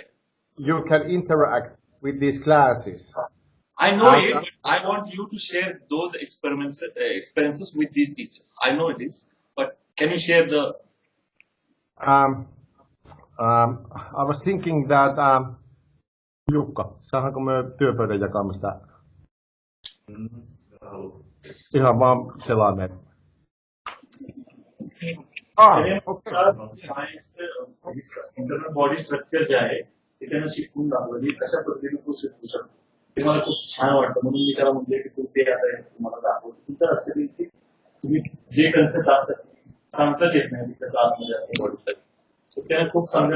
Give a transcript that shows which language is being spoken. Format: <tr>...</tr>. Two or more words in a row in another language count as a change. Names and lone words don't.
<en>You can interact with these classes. I know it, but I want you to share those experiences with these teachers. I know it is, but can you share the? I was thinking that Jukka,</en> <fi>saadaanko me työpöydän jakamista? Ihan vaan sellainen.</fi> <en>Okay. science internal body structure</en> <mr>जे आहे ते त्यांना शिकवून दाखवलं की कशा पद्धतीने तू शिकू शकतो ते मला खूप छान वाटतं म्हणून मी त्याला म्हटलं की तू ते आता तुम्हाला दाखवतो तुमचं असं की तुम्ही जे कन्सेप्ट असतात सांगताच येत नाही कसं आतमध्ये असतं</mr> <en>body structure</en> <mr>त्याने खूप चांगल्या</mr>